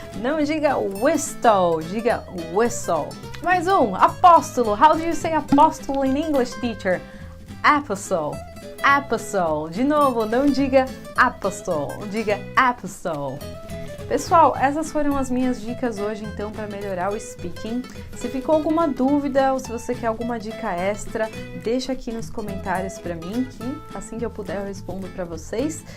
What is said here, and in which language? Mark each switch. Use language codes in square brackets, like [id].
[pt] Não diga whistle, diga whistle. Mais um, apóstolo. [en] How do you say apóstolo in English, teacher? Apostle. Apostle. [pt] De novo, não diga apostle, diga apostle. Pessoal, essas foram as minhas dicas hoje, então, para melhorar o speaking. Se ficou alguma dúvida ou se você quer alguma dica extra, deixa aqui nos comentários para mim, que assim que eu puder eu respondo para vocês.